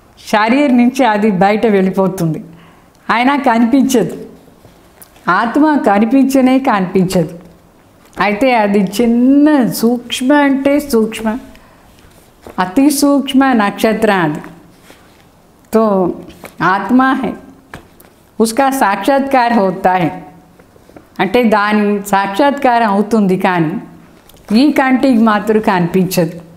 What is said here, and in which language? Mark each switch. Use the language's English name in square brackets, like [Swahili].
[Telugu] శరీరం నుంచి అది బయట వెళ్ళిపోతుంది, అయినా కనిపించదు. ఆత్మ కనిపించదు. అయితే అది చిన్న సూక్ష్మ అంటే సూక్ష్మ, అతి సూక్ష్మ నక్షత్రం అది. [Hindi] तो आत्मा है, उसका साक्षात्कार होता है. [Telugu] అంటే దాని సాక్షాత్కారం అవుతుంది, కానీ ఈ కంటికి మాత్రం కనిపించదు.